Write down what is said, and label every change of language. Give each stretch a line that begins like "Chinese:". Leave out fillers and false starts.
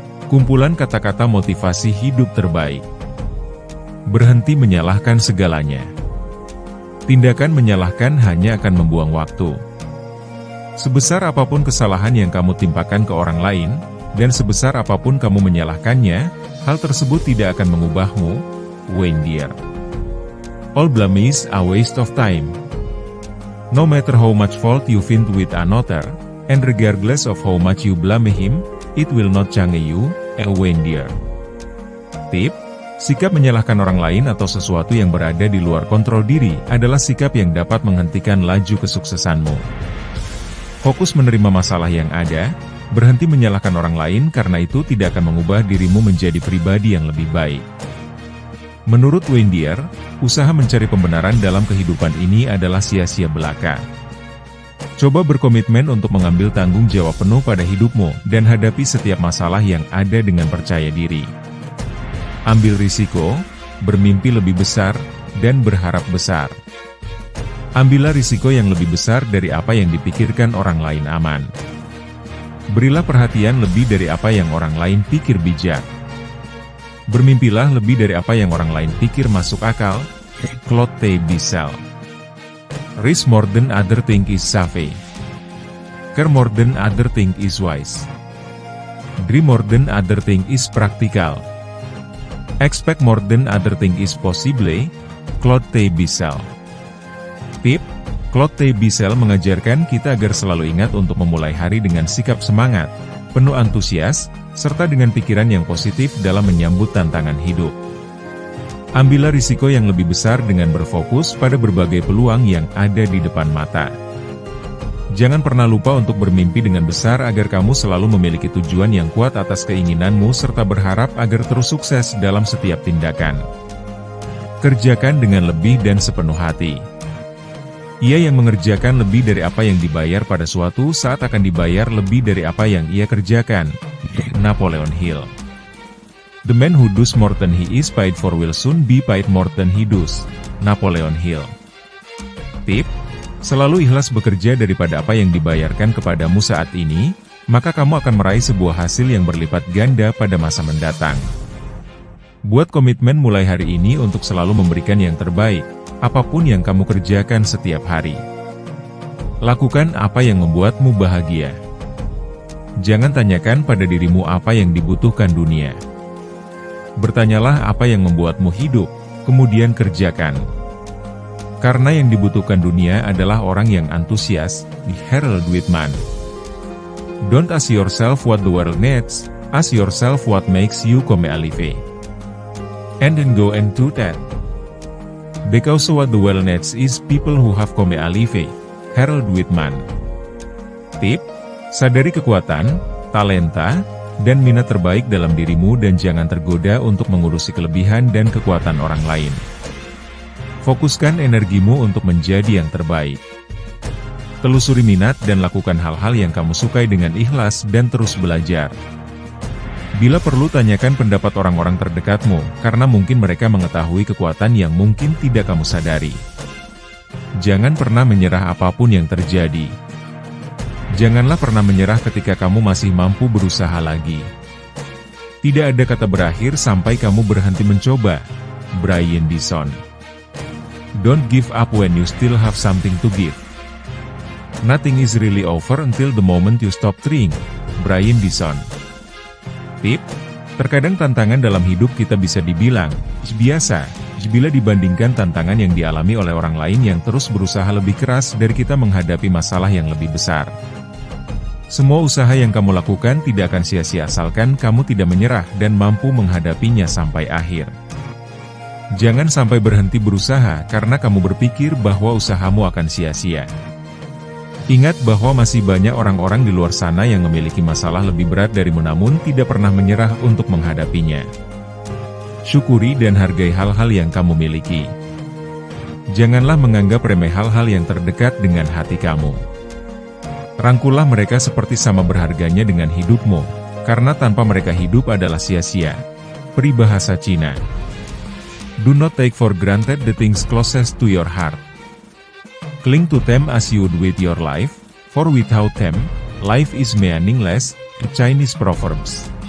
Indonesian: Kumpulan kata-kata motivasi hidup terbaik. Berhenti menyalahkan segalanya. Tindakan menyalahkan hanya akan membuang waktu. Sebesar apapun kesalahan yang kamu timpakan ke orang lain, dan sebesar apapun kamu menyalahkannya, hal tersebut tidak akan mengubahmu. Wayne Dyer.
English: All blame is a waste of time. No matter how much fault you find with another, and regardless of how much you blame him, it will not change you. Wayne Dyer.
Indonesian: Tip: sikap menyalahkan orang lain atau sesuatu yang berada di luar kontrol diri adalah sikap yang dapat menghentikan laju kesuksesanmu. Fokus menerima masalah yang ada, berhenti menyalahkan orang lain karena itu tidak akan mengubah dirimu menjadi pribadi yang lebih baik. Menurut Wayne Dyer, usaha mencari pembenaran dalam kehidupan ini adalah sia-sia belaka. Coba berkomitmen untuk mengambil tanggung jawab penuh pada hidupmu dan hadapi setiap masalah yang ada dengan percaya diri. Ambil risiko, bermimpi lebih besar, dan berharap besar. Ambillah risiko yang lebih besar dari apa yang dipikirkan orang lain aman. Berilah perhatian lebih dari apa yang orang lain pikir bijak. Bermimpilah lebih dari apa yang orang lain pikir masuk akal. Claude T. Bissell.
English: Risk more than other thing is safe. Care more than other thing is wise. Dream more than other thing is practical. Expect more than other thing is possible. Claude T. Bissell. Tip: Claude T.
Indonesian: Bissell mengajarkan kita agar selalu ingat untuk memulai hari dengan sikap semangat, penuh antusias, serta dengan pikiran yang positif dalam menyambut tantangan hidup. Ambillah risiko yang lebih besar dengan berfokus pada berbagai peluang yang ada di depan mata. Jangan pernah lupa untuk bermimpi dengan besar agar kamu selalu memiliki tujuan yang kuat atas keinginanmu serta berharap agar terus sukses dalam setiap tindakan. Kerjakan dengan lebih dan sepenuh hati. Ia yang mengerjakan lebih dari apa yang dibayar pada suatu saat akan dibayar lebih dari apa yang ia kerjakan. Napoleon Hill.
English: The man who does more than he is paid for will soon be paid more than he does.
Indonesian: Napoleon Hill. Tip: selalu ikhlas bekerja daripada apa yang dibayarkan kepadamu saat ini, maka kamu akan meraih sebuah hasil yang berlipat ganda pada masa mendatang. Buat komitmen mulai hari ini untuk selalu memberikan yang terbaik, apapun yang kamu kerjakan setiap hari. Lakukan apa yang membuatmu bahagia. Jangan tanyakan pada dirimu apa yang dibutuhkan dunia. Bertanyalah apa yang membuatmu hidup, kemudian kerjakan. Karena yang dibutuhkan dunia adalah orang yang antusias. Harold Whitman.
English: Don't ask yourself what the world needs, ask yourself what makes you come alive. And then go and do that. Because what the world needs is people who have come alive. Harold Whitman.
Indonesian: Tip: sadari kekuatan, talenta, dan minat terbaik dalam dirimu dan jangan tergoda untuk mengurusi kelebihan dan kekuatan orang lain. Fokuskan energimu untuk menjadi yang terbaik. Telusuri minat dan lakukan hal-hal yang kamu sukai dengan ikhlas dan terus belajar. Bila perlu tanyakan pendapat orang-orang terdekatmu, karena mungkin mereka mengetahui kekuatan yang mungkin tidak kamu sadari. Jangan pernah menyerah apapun yang terjadi. Janganlah pernah menyerah ketika kamu masih mampu berusaha lagi. Tidak ada kata berakhir sampai kamu berhenti mencoba. Brian Dyson.
English: Don't give up when you still have something to give. Nothing is really over until the moment you stop trying. Brian Dyson.
Indonesian: Tip: terkadang tantangan dalam hidup kita bisa dibilang biasa, bila dibandingkan tantangan yang dialami oleh orang lain yang terus berusaha lebih keras dari kita menghadapi masalah yang lebih besar. Semua usaha yang kamu lakukan tidak akan sia-sia asalkan kamu tidak menyerah dan mampu menghadapinya sampai akhir. Jangan sampai berhenti berusaha karena kamu berpikir bahwa usahamu akan sia-sia. Ingat bahwa masih banyak orang-orang di luar sana yang memiliki masalah lebih berat darimu namun tidak pernah menyerah untuk menghadapinya. Syukuri dan hargai hal-hal yang kamu miliki. Janganlah menganggap remeh hal-hal yang terdekat dengan hati kamu. Rangkullah mereka seperti sama berharganya dengan hidupmu, karena tanpa mereka hidup adalah sia-sia. Peribahasa Cina.
English: Do not take for granted the things closest to your heart. Cling to them as you would with your life, for without them, life is meaningless, Chinese Proverbs.